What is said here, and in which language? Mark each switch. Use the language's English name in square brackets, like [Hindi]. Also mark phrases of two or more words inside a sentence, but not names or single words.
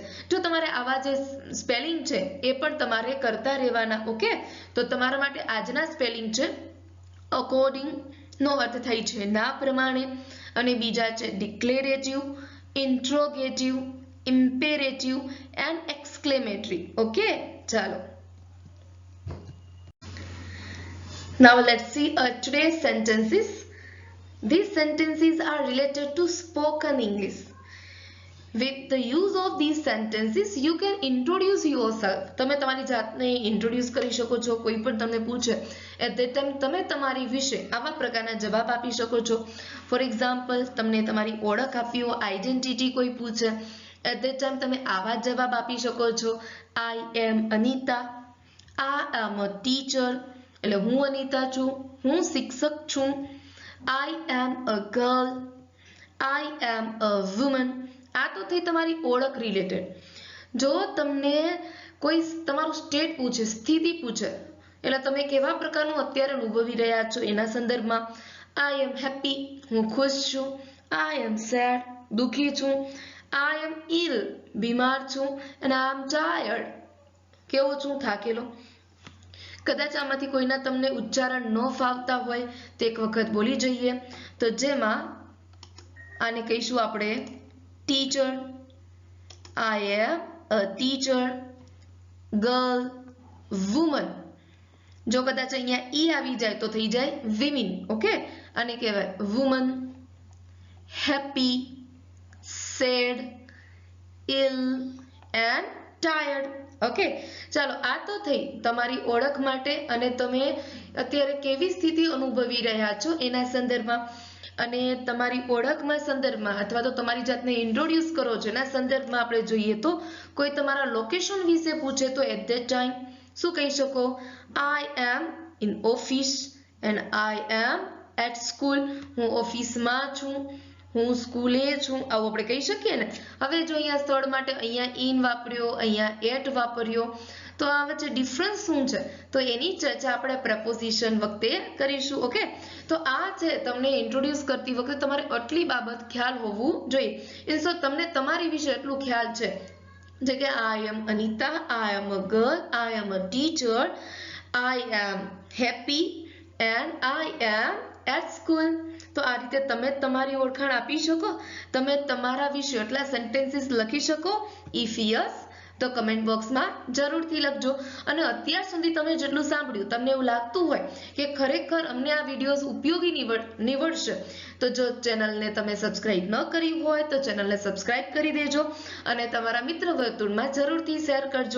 [Gujarati] જો તમારે આવા જે સ્પેલિંગ છે એ પણ તમારે કરતા રહેવાના. ઓકે, તો તમારા માટે આજના સ્પેલિંગ છે અકોર્ડિંગ નો અર્થ થાય છે ના પ્રમાણે, અને બીજા છે [English] declarative, interrogative, imperative and exclamatory. [Gujarati] ઓકે, ચાલો. [English] Now let's see today's sentences. These sentences are related to spoken English. With the use of these sentences, you can introduce yourself. [Gujarati] તમે તમારી જાતને ઇન્ટ્રોડ્યુસ કરી શકો છો. કોઈ પણ તમને પૂછે [English] at that time [Gujarati] તમે તમારી વિશે આવા પ્રકારના જવાબ આપી શકો છો. [English] for example, [Gujarati] તમને તમારી ઓળખ આપવી હોય, આઈડેન્ટિટી કોઈ પૂછે, [English] at that time [Gujarati] તમે આવા જવાબ આપી શકો છો. [English] I am Anita. I am a teacher. [Gujarati] એટલે હું અનિતા છું, હું શિક્ષક છું. [English] I am a girl. I am a woman. [Gujarati] આ તો થઈ તમારી ઓળખ રિલેટેડ. જો તમને કોઈ તમારું સ્ટેટ પૂછે, સ્થિતિ પૂછે, એટલે તમે કેવા પ્રકારનું અત્યારે અનુભવી રહ્યા છો એના સંદર્ભમાં. [English] I am happy. [Gujarati] હું ખુશ છું. [English] I am sad. [Gujarati] દુઃખી છું. [English] I am ill. [Gujarati] બીમાર છું. [English] and I am tired. [Gujarati] કેવો છું? થાકેલો. કદાચ આમાંથી કોઈના તમને ઉચ્ચારણ ન ફાવતા હોય તો એક વખત બોલી જઈએ. તો જેમાં આને કહીશું આપણે ટીચર. [English] I am a teacher. girl, woman. [Gujarati] જો કદાચ અહીંયા ઈ આવી જાય તો થઈ જાય વિમેન. ઓકે, આને કહેવાય વુમન. [English] happy, sad, ill and tired. [Gujarati] ઓકે, ચાલો, આ તો થઈ તમારી ઓળખ માટે અને તમે અત્યારે કેવી સ્થિતિ અનુભવી રહ્યા છો એના સંદર્ભમાં. અને તમારી ઓળખમાં સંદર્ભમાં અથવા તો તમારી જાતને ઇન્ટ્રોડ્યુસ કરો છો એના સંદર્ભમાં આપણે જોઈએ તો કોઈ તમારા લોકેશન વિશે પૂછે તો [English] at that time [Gujarati] શું કહી શકો? [English] I am in office and I am at school. [Gujarati] હું ઓફિસમાં છું, હું સ્કૂલે છું, આવું આપણે કહી શકીએ ને. હવે જો અહીંયા સ્થળ માટે અહીંયા ઇન વાપર્યો, અહીંયા એટ વાપર્યો, તો આ વચ્ચે ડિફરન્સ શું છે તો એની ચર્ચા આપણે પ્રપોઝિશન વખતે કરીશું. ઓકે, તો આ છે તમને ઇન્ટ્રોડ્યુસ કરતી વખતે તમારે આટલી બાબત ખ્યાલ હોવું જોઈએ. ઇન્સો તમને તમારી વિશે એટલું ખ્યાલ છે જે કે [English] I am Anita, I am a girl, I am a teacher, I am happy and I am at school. [Gujarati] તો આ રીતે તમે તમારી ઓળખાણ આપી શકો. તમે તમારા વિશે એટલા સેન્ટેન્સીસ લખી શકો. [English] If yes, [Gujarati] તો કમેન્ટ બોક્સમાં જરૂરથી લખજો. અને અત્યાર સુધી તમે જેટલું સાંભળ્યું તમને એવું લાગતું હોય કે ખરેખર અમને આ વિડીયોઝ ઉપયોગી નીવડશે તો જો ચેનલને તમે સબસ્ક્રાઇબ ન કરી હોય તો ચેનલને સબસ્ક્રાઇબ કરી દેજો અને તમારા મિત્ર વર્તુળમાં જરૂરથી શેર કરજો.